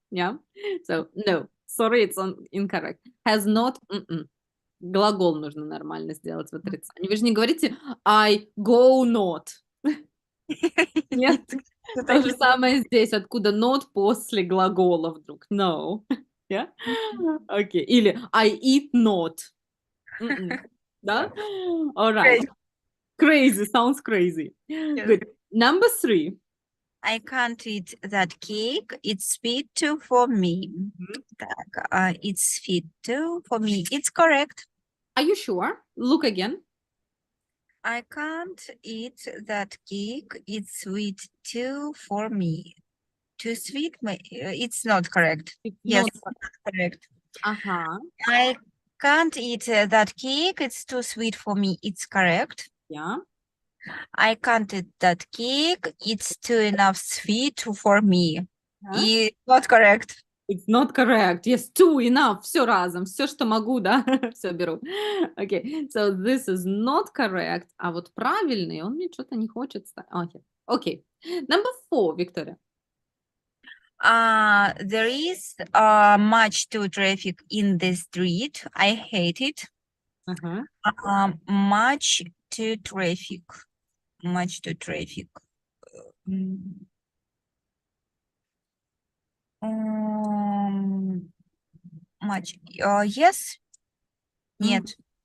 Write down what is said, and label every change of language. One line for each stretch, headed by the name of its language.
English: Yeah. So, no. Sorry, it's incorrect. Has not.
Russian: Глагол нужно нормально сделать в отрицании. Вы же не говорите
English: I go not.
Russian: Нет. То же самое здесь. Откуда not после глагола вдруг?
English: No. Yeah? Okay.
Russian: Или
English: I eat not. Да? All right. Crazy. Sounds crazy. Good. Number 3. I can't eat that cake. It's sweet too for me. Так, it's sweet too for me. It's correct. Are you sure? Look again. I can't eat that cake. It's sweet too for me. Too sweet? It's not correct. It's Yes, not. correct. Ага. I can't eat that cake. It's too sweet for me. It's correct. Yeah. I can't eat that cake. It's too enough sweet for me. Huh? It's not correct. It's not correct. Yes, two enough.
Russian: Все разом. Все, что могу, да, все беру.
English: Okay, so this is not correct.
Russian: А вот правильный, он мне что-то не хочет ставить.
English: Okay. Okay. Number 4, Victoria. There is much to traffic in the street. I hate it. Ага. Much to traffic. Much to traffic. Mm. Much. Yes. Нет.